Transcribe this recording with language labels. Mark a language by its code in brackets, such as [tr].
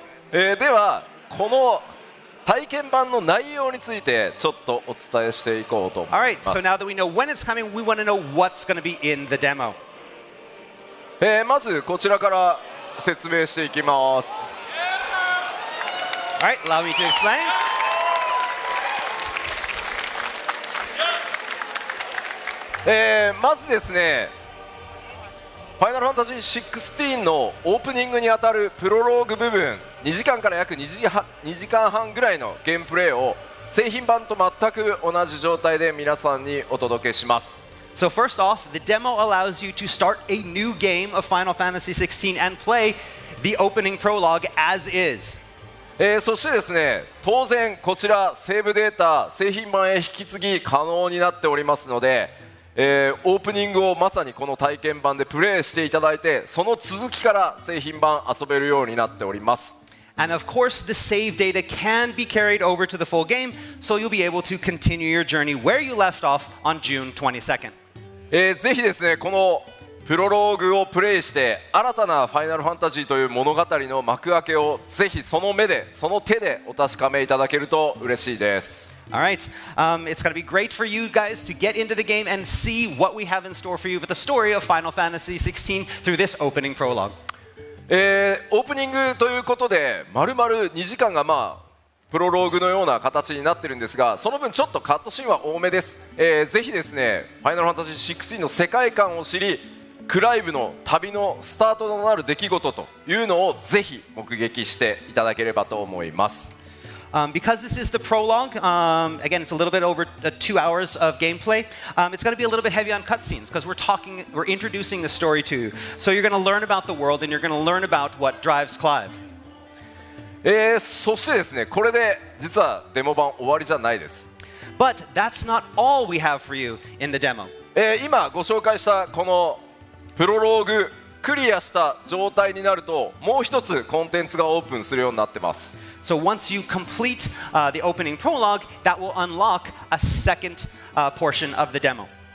[ja] ではこの体験版の内容についてちょっとお伝えしていこうと思います。 [en] All right, so now that we know when it's coming, we want to know what's going to be in the demo. [ja] まずこちらから説明していきます。 [en] All right, allow me to explain. [ja] まずですねファイナルファンタジー16のオープニングにあたるプロローグ部分2時間から約2時間半ぐらいのゲームプレイを製品版と全く同じ状態で皆さんにお届けします。 [en] So first off, the demo allows you to start a new game of Final Fantasy XVI and play the opening prologue as is. [ja] そしてですね当然こちらセーブデータ製品版へ引き継ぎ可能になっておりますので、オープニングをまさにこの体験版でプレイしていただいてその続きから製品版遊べるようになっております。 [en] And of course, the save data can be carried over to the full game, so you'll be able to continue your journey where you left off on June 22nd. [ja] ぜひですねこのプロローグをプレイして新たなファイナルファンタジーという物語の幕開けをぜひその目でその手でお確かめいただけると嬉しいです。 [en] All right, it's going to be great for you guys to get into the game and see what we have in store for you with the story of Final Fantasy XVI through this opening prologue. [ja] オープニングということで丸々2時間がプロローグのような形になってるんですが、その分ちょっとカットシーンは多めです。ぜひですね、ファイナルファンタジー16の世界観を知り、クライブの旅のスタートとなる出来事というのをぜひ目撃していただければと思います。 [en] Because this is the prologue, again, it's a little bit over 2 hours of gameplay. It's going to be a little bit heavy on cutscenes because we're introducing the story to you. So you're going to learn about the world and you're going to learn about what drives Clive. [ja] そしてですね、これで実はデモ版終わりじゃないです。 [en] But that's not all we have for you in the demo. [ja] 今ご紹介したこのプロローグクリアした状態になるともう一つコンテンツがオープンするようになってます。 [en] So once you complete the opening prologue, that will unlock a second portion of the demo.